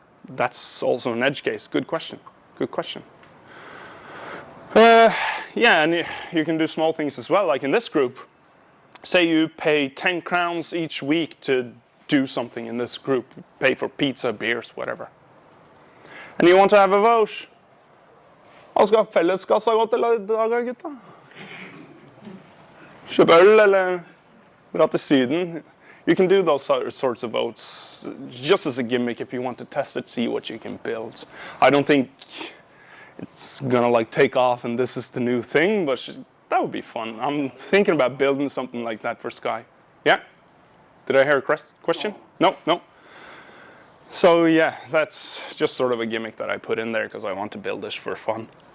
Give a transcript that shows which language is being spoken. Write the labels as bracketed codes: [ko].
[en] That's also an edge case. Good question. Good question. Yeah, and you can do small things as well. Like in this group, say you pay 10 crowns each week to do something in this group. Pay for pizza, beers, whatever. And you want to have a vote. [no] Hva skal felleskassa gå til i dag, gutta? Kjøpe øl, eller dra til Syden? [en] You can do those sorts of votes just as a gimmick if you want to test it, see what you can build. I don't think it's gonna like take off and this is the new thing, but that would be fun. I'm thinking about building something like that for Sky. Yeah? Did I hear a question? No? So yeah, that's just sort of a gimmick that I put in there because I want to build this for fun.